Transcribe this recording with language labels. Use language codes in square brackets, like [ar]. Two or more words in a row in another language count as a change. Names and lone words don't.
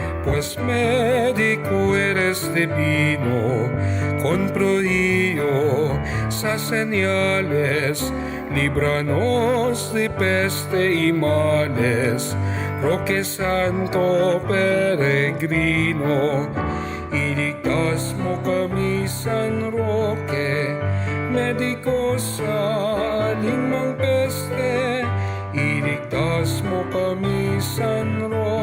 [es] pues médico eres divino, con prodigio sa señales, líbranos de peste y males. Roque santo peregrino, [tl] iligtas mo kami San Roque, médico sa limang peste, iligtas mo kami San